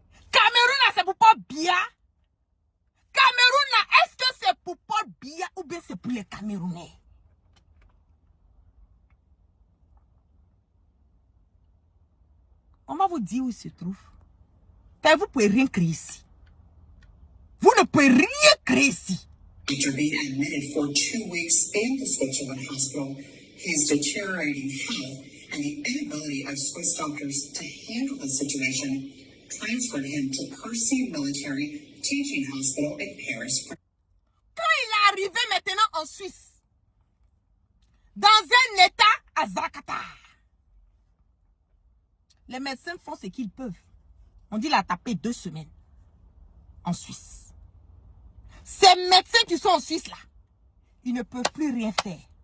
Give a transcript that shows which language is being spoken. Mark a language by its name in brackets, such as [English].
[French] Cameroun là, c'est pour Paul Biya. Cameroun là, est-ce que c'est pour Paul Biya ou bien c'est pour les Camerounais? On va vous dire où il se trouve. Car vous ne pouvez rien créer ici. Vous ne pouvez rien créer ici. [English] After being admitted for 2 weeks in the Switzerland hospital, his deteriorating health and the inability of Swiss doctors to handle the situation transferred him to Percy Military Teaching Hospital in Paris. [French] Quand il est arrivé maintenant en Suisse, dans un état à Zakata, les médecins font ce qu'ils peuvent. On dit qu'il a tapé 2 semaines en Suisse. Ces médecins qui sont en Suisse là, ils ne peuvent plus rien faire.